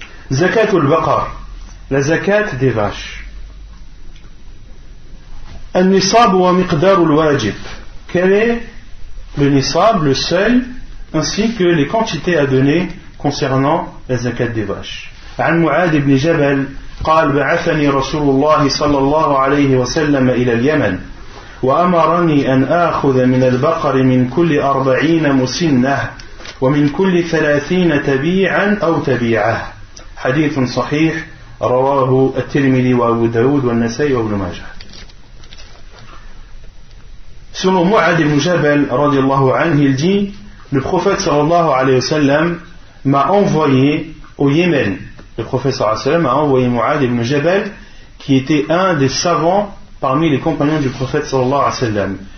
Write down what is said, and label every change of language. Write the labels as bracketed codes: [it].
[fr] Zakat al-baqar, la zakat des vaches. [ar] النصاب ومقدار الواجب. [fr] Quel est le nisab, le seuil, ainsi que les quantités à donner concernant la zakat des vaches. [ar] عن معاذ بن جبل قال بعثني رسول الله صلى الله عليه وسلم إلى اليمن وأمرني أن آخذ من البقر من كل 40 مسنة ومن كل 30 تبيعا أو تبيعة. حديث صحيح رواه الترمذي وأبو داود والنسائي وابن ماجه. [fr] Selon Mu'ad ibn Jabal, radiallahu anhu, il dit, le prophète sallallahu alayhi wa sallam m'a envoyé au Yémen. Le prophète sallallahu alayhi wa sallam a envoyé Mu'ad ibn Jabal, qui était un des savants parmi les compagnons du prophète sallallahu alayhi wa sallam.